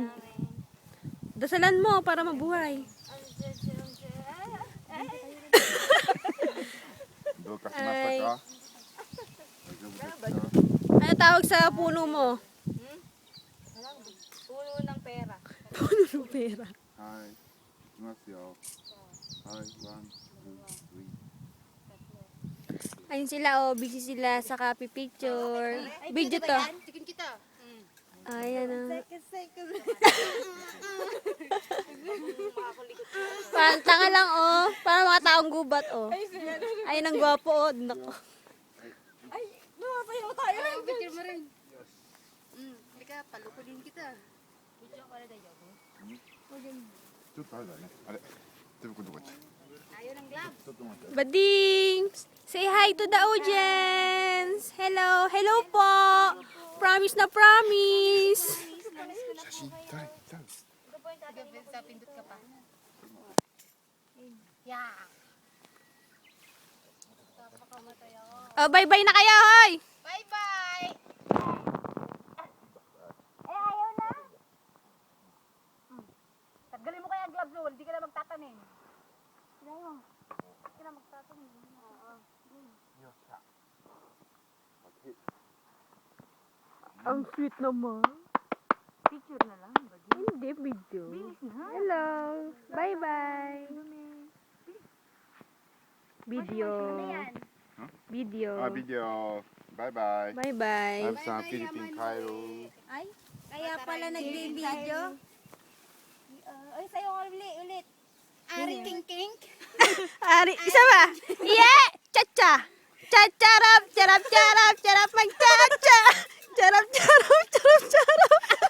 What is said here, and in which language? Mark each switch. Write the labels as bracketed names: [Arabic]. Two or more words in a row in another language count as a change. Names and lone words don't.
[Filipino] Dasalan mo para mabuhay. Ay. Ano tawag sa puno mo? Puno ng pera. Puno ng pera. [Japanese] Hi. いきますよ。はい、 [English] one, two, three. [Filipino] Ayun sila, oh. Busy sila sa [English] copy picture. [Filipino] Video to. Chicken kita. Ayan, oh. Second. Parang tanga lang, oh. Parang mga taong gubat, oh. Ayun ang gwapo, oh. Nako. Ay, napapayaw tayo. Picture mo rin. Halika, palukulin kita. Video ko rin tayo. [Japanese] ちょっとあれだね。あれ。手袋どこ行っちゃう。 [Filipino] Ayaw ng gloves. [Japanese] ちょっと待って。 [Filipino] Bading! [English] Say hi to the audience! Hello! Hello po! [Filipino] Promise na promise! [Japanese] 写真誰？誰？ [Filipino] Sige, sa pindot ka pa. Yeah. Napakamatay ako. Oh, bye-bye na kayo, hoy! Bye-bye! Tanggalin mo kaya ang gloves mo, hindi ka na magtatanim. Hindi ka na magtatanim. Oo. Ang sweet naman. Picture na lang, bagay. Hindi, video. Bilis na. Hello! Bye-bye! Video. Video. [Japanese] あ、ビデオ。バイバイ。 [Filipino] Bye-bye. [Japanese] アブさん、フィリピン帰る。 [Filipino] Ay, kaya pala nag-video. Ay, sa'yo ulit. Ari King King. Ari, isa ba? Yeah! Cha-cha! Cha-charap! Charap-charap! Charap mag-cha-cha! Charap-charap! Charap-charap!